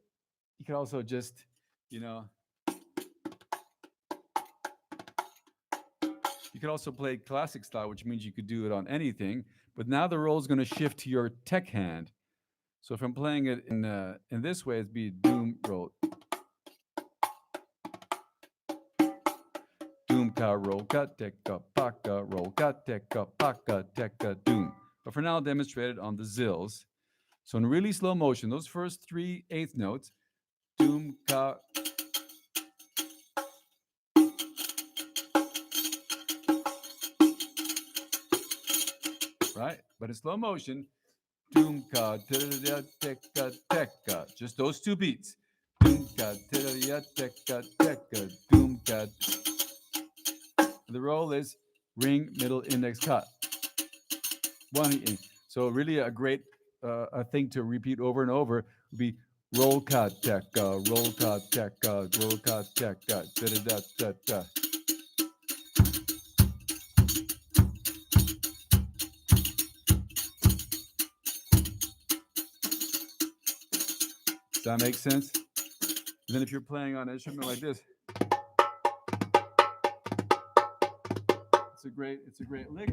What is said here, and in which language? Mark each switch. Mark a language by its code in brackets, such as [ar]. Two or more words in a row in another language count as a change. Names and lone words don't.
[en] You can also just, you can also play classic style, which means you could do it on anything. But now the roll is going to shift to your tech hand. So if I'm playing it in this way, it'd be doom roll. ka roll ka teka paka roll ka teka paka teka doom. But for now, I'll demonstrate it on the zills. So in really slow motion, those first 3/8 notes, doom ka. Right? But in slow motion, doom ka teka teka. Just those two beats. Doom ka teka teka doom ka. The roll is ring, middle, index, cut. One. So really a great a thing to repeat over and over would be roll cut teka, roll cut teka, roll cut teka, da da da da da. Does that make sense? And then if you're playing on an instrument like this, it's a great lick.